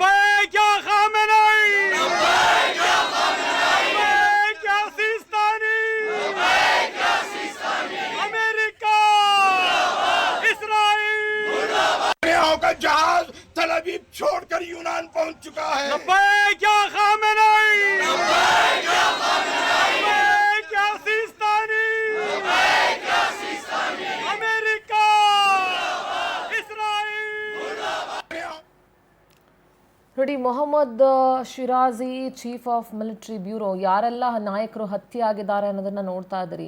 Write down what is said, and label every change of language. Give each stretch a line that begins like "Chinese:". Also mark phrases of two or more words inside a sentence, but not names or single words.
Hindi: अमेरिका, इस्राइल का जहाज तल अवीव छोड़कर यूनान पहुंच चुका है।
Kannada: ನೋಡಿ, ಮೊಹಮ್ಮದ್ ಶಿರಾಜಿ,
English: Chief of Military Bureau,
Kannada: ಯಾರೆಲ್ಲ ನಾಯಕರು ಹತ್ಯೆ ಆಗಿದ್ದಾರೆ ಅನ್ನೋದನ್ನ ನೋಡ್ತಾ ಇದ್ದೀರಿ.